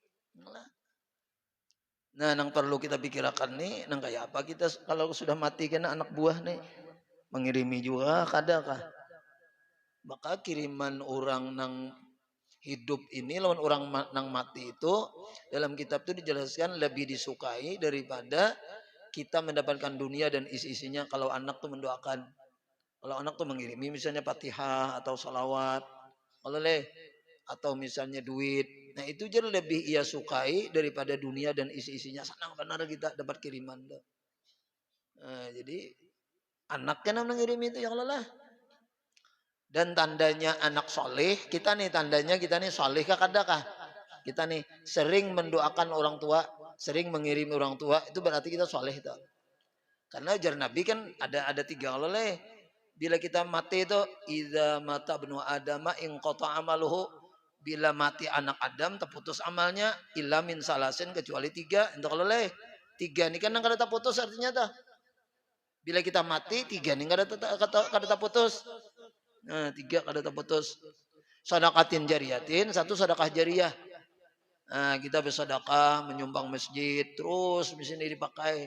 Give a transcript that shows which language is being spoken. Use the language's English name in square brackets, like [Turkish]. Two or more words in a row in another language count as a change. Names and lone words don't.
[Banjar] Nah, nang perlu kita pikirkan nih, nang kayak apa kita kalau sudah mati kena anak buah nih mengirimi juga kadakah. Maka kiriman orang nang hidup ini lawan orang nang mati itu dalam kitab itu dijelaskan lebih disukai daripada kita mendapatkan dunia dan isi-isinya kalau anak tuh mendoakan. Kalau anak tuh mengirimi misalnya Fatihah atau salawat. Kalau atau misalnya duit. Nah itu jadi lebih ia sukai daripada dunia dan isi-isinya. Senang benar kita dapat kiriman. Nah, jadi anaknya yang mengirim itu ya Allah lah. Dan tandanya anak soleh, kita nih tandanya kita nih soleh kah kadakah? Kita nih sering mendoakan orang tua, sering mengirim orang tua, itu berarti kita soleh itu. Karena ajar Nabi kan ada tiga Allah lah. Bila kita mati itu, [Arabic] إذا مات ابن آدم انقطع عمله. [Indonesian] Bila mati anak Adam terputus amalnya [Arabic] إلا من ثلاث [Indonesian] kecuali tiga. Untuk Allah lah. [Banjar] Tiga ini kan yang kada terputus artinya dah. Bila kita mati tiga ini kada terputus. Nah, tiga kada terputus. [Arabic] صدقة جارية, [Banjar] satu sedekah jariah. Nah, kita bersedekah, menyumbang masjid, terus misalnya dipakai.